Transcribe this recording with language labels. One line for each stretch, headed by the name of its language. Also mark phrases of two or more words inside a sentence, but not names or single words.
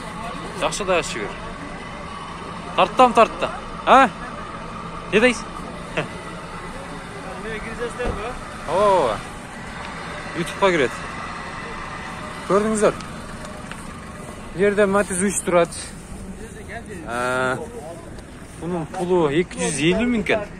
Kyrgyz: Жакшы да шүгүр. Тартты. А? Не дейсиз? Эмне киресиздерби? Ооба. YouTube'га кирет. Көрдүңүздөр. Бул жерде Матиз 3 турат.
Uzbek: Bunun pulu 250 ming ekan.